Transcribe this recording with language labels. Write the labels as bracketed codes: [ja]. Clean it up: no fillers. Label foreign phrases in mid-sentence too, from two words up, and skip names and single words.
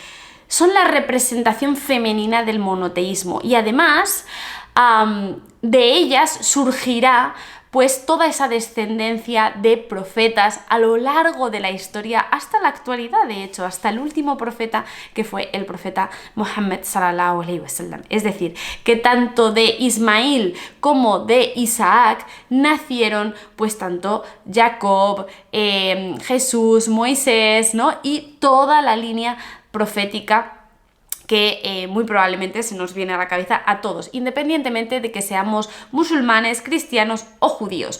[es] Son la representación femenina del monoteísmo y además de ellas surgirá pues toda esa descendencia de profetas a lo largo de la historia hasta la actualidad, de hecho, hasta el último profeta que fue el profeta Muhammad [ar] صلى الله عليه وسلم. [es] Es decir, que tanto de Ismail como de Isaac nacieron pues tanto Jacob, Jesús, Moisés, ¿no? Y toda la línea profética que muy probablemente se nos viene a la cabeza a todos, independientemente de que seamos musulmanes, cristianos o judíos.